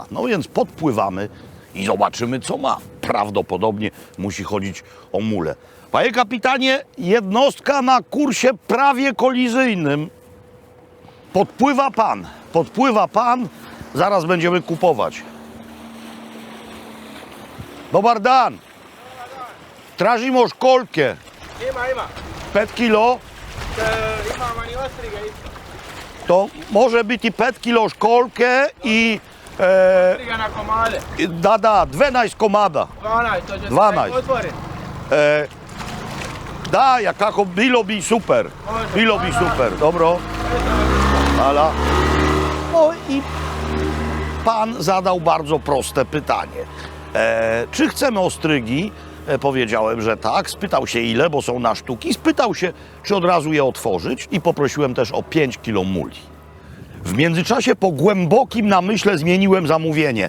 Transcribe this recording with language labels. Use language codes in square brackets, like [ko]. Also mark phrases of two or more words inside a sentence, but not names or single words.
[pl] No więc podpływamy i zobaczymy, co ma. Prawdopodobnie musi chodzić o mulę. Panie kapitanie, jednostka na kursie prawie kolizyjnym. Podpływa pan, zaraz będziemy kupować. [hr] Dobar dan. Tražimo školjke. Ima. 5 kilo. Ima mani ostriga isto. [pl] To może być i 5 kilo szkolkę i... [hr] na komale. Da, 12 komada. 12. Da, jakako bilo bi super. Bilo bi super, dobro. Hvala. [pl] No i pan zadał bardzo proste pytanie. Czy chcemy ostrygi? Powiedziałem, że tak. Spytał się ile, bo są na sztuki. Spytał się, czy od razu je otworzyć i poprosiłem też o 5 kilo muli. W międzyczasie po głębokim namyśle zmieniłem zamówienie.